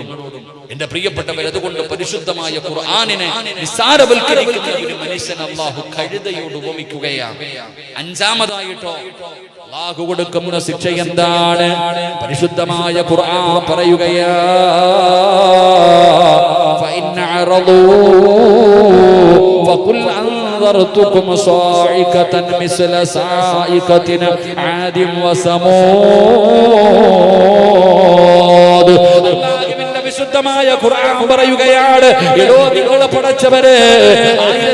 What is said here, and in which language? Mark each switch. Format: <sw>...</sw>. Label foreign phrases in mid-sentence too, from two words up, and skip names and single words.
<ml>എന്റെ പ്രിയപ്പെട്ടവർ, അതുകൊണ്ട് പരിശുദ്ധമായ ഖുർആനിനെ നിസ്സാരവൽക്കരിക്കുന്ന ഒരു മനുഷ്യൻ അല്ലാഹു കഴുതയോട് ഉപമിക്കുകയാണ്. അഞ്ചാമതായിട്ടോ അല്ലാഹു കൊടുക്കുന്ന ശിക്ഷ എന്താണ്? പരിശുദ്ധമായ ഖുർആൻ പറയുകയാ,</ml> <ar>فإن أعرضوا فقل أنذرتكم صاعقة مثل صاعقة عاد وثمود.</ar> <ml>അല്ലാഹുവിന്റെ വിശുദ്ധമായ ഖുർആൻ പറയുകയാണ്, എടോ നിങ്ങളെ പടച്ചവരെ,</ml>